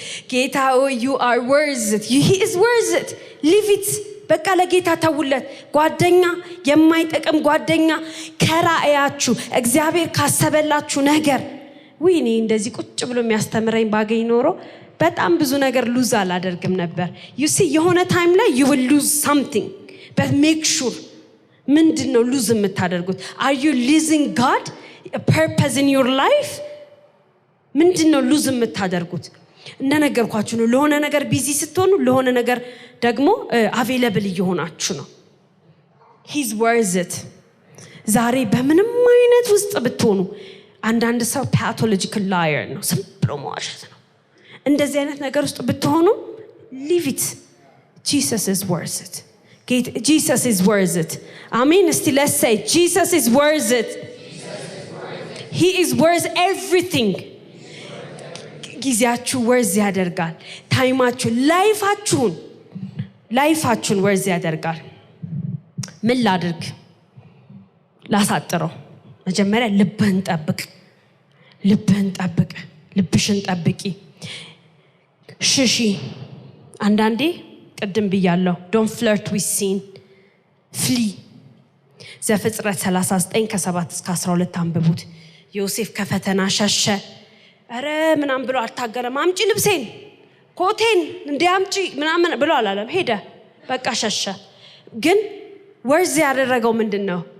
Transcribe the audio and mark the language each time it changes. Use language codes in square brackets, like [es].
[am] ጌታ [en] you are worth it, he is worth it, live it። [am] በቃ ለጌታ ተውለት። ጓደኛ የማይጠቅም ጓደኛ ከራእያችሁ እግዚአብሔር ካሰበላችሁ ነገር ወይኔ እንደዚህ ቁጭ ብሎ የሚያስተምረኝ ባገኝ ኖሮ በጣም ብዙ ነገር ሉዝ አላደርግም ነበር። [en] you see [am] የሆነ ታይም ላይ [en] you will lose something, but make sure [am] ምንድነው ሉዝ የምታደርጉት? [en] are you losing God, a purpose in your life? [am] ምንድነው ሉዝ የምታደርጉት? እንደነገርኳችሁ ነው። ለሆነ ነገር ቢዚ ስትሆኑ ለሆነ ነገር ደግሞ አቬለብል እየሆናችሁ ነው። [en] he's worth it። [am] ዛሬ በምንም አይነት ውስጥ ብትሆኑ አንዳንድ ሰው [en] pathological liar [am] ነው፣ ዝም ብሎ መዋሸት ነው። እንደዚህ አይነት ነገር ውስጥ ብትሆኑ [en] leave it. Jesus is worth it. Jesus is worth it. Amen. Still let's say Jesus is worth it. He is worth everything. [am] ጊዜያችሁ ወርዝ ያደርጋል። ታይማችሁ ላይፋችሁን ወርዝ ያደርጋል። ምን ላድርግ? ላሳጥረው። መጀመሪያ ልብህን ጠብቅ። ልብሽን ጠብቂ። ሽሺ። አንዳንዴ ቅድም ብያለሁ [en] don't flirt with sin, flee። [am] ዘፍጥረት 39:7-12 አንብቡት። ዮሴፍ ከፈተና ሸሸ። አረ ምናም ብሎ አልታገለም። አምጪ ልብሴን ኮቴን እንዲያምጪ ምናምን ብሎ አላለም። ሄደ በቃ ሸሸ። ግን ወርዝ ያደረገው ምንድነው?